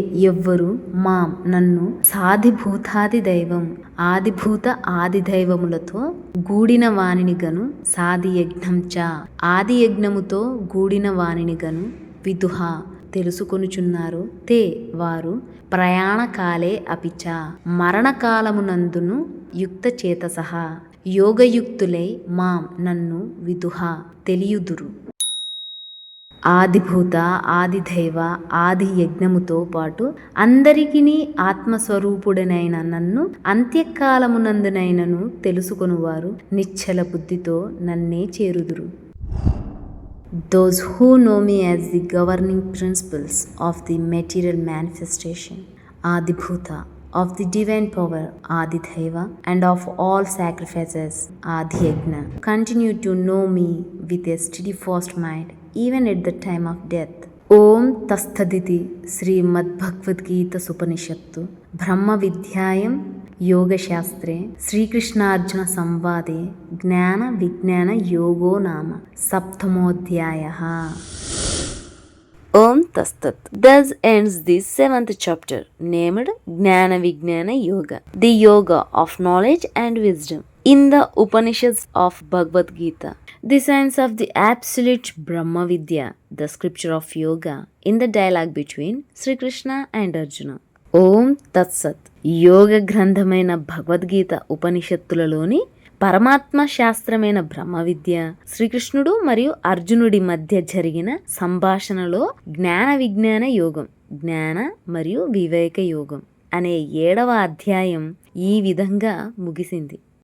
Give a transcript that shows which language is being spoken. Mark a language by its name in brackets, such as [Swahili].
[Telugu] ఎవ్వరు మాం నన్ను సాధిభూతాది దైవం ఆదిభూత ఆదిదైవములతో గూడిన వానిని గను సాధియజ్ఞం చ ఆదియజ్ఞముతో గూడిన వానిని గను విదుః తెలుసుకొనుచున్నారు తే వారు ప్రయాణకాలే అపిచ మరణకాలమునందును యుక్తచేతసః యోగయుక్తులై మాం నన్ను విదుః తెలియుదురు. ఆదిభూత ఆదిదైవ ఆది యజ్ఞముతో పాటు అందరికిని ఆత్మస్వరూపుడనైన నన్ను అంత్యకాలమునందునైనను తెలుసుకొనువారు నిశ్చల బుద్ధితో నన్నే చేరుదురు. [English] Those who know me as the governing principles of the material manifestation, Adibhuta, of the divine power, Adidaiva, and of all sacrifices, Adhyajna, continue to know me with a steadfast mind, even at the time of death. [Sanskrit] ఓం తస్థదితి శ్రీమద్భగవద్గీత సుపనిషత్తు బ్రహ్మ విద్యాయం యోగశాస్త్రే శ్రీకృష్ణార్జున సంవాదే జ్ఞాన విజ్ఞాన యోగో నామ సప్తమోధ్యాయః. Om Tastat. [English] Thus ends the 7th chapter named Jnana Vijnana Yoga, the yoga of knowledge and wisdom. In the Upanishads of Bhagavad Gita, the science of the absolute Brahma Vidya, the scripture of yoga, in the dialogue between Sri Krishna and Arjuna. [Sanskrit] Om Tatsat. [Telugu] యోగ గ్రంథమైన భగవద్గీత ఉపనిషత్తులలోని పరమాత్మ శాస్త్రమైన బ్రహ్మ విద్య శ్రీకృష్ణుడు మరియు అర్జునుడి మధ్య జరిగిన సంభాషణలో జ్ఞాన విజ్ఞాన యోగం, జ్ఞాన మరియు వివేక యోగం అనే 7వ అధ్యాయం ఈ విధంగా ముగిసింది.